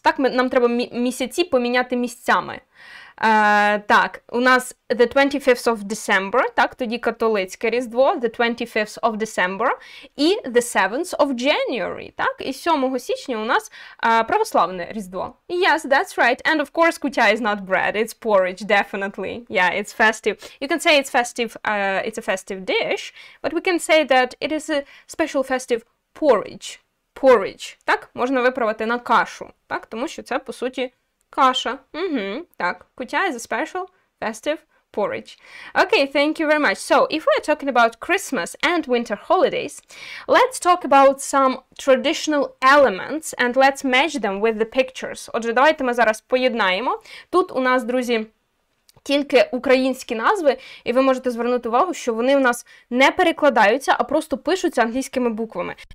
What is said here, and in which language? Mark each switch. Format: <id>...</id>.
<uk>Так, нам треба місяці поміняти місцями. Так, у нас</uk> <en>the 25th of December,</en> <uk>так, тоді католицьке Різдво, the 25th of December, і</uk> <en>the 7th of January,</en> <uk>так, і 7 січня у нас православне Різдво.</uk> <en>Yes, that's right, and of course, кутя is not bread, it's porridge, definitely. Yeah, it's festive. You can say it's festive, it's a festive dish, but we can say that it is a special festive porridge.</en> <uk>Porridge, так, можна виправити на кашу, так, тому що це, по суті, каша. Так,</uk> <en>кутя is a special festive porridge. Okay, thank you very much. So, if we're talking about Christmas and winter holidays, let's talk about some traditional elements and let's match them with the pictures.</en> <uk>Отже, давайте ми зараз поєднаємо. Тут у нас, друзі, тільки українські назви, і ви можете звернути увагу, що вони у нас не перекладаються, а просто пишуться англійськими буквами.</uk>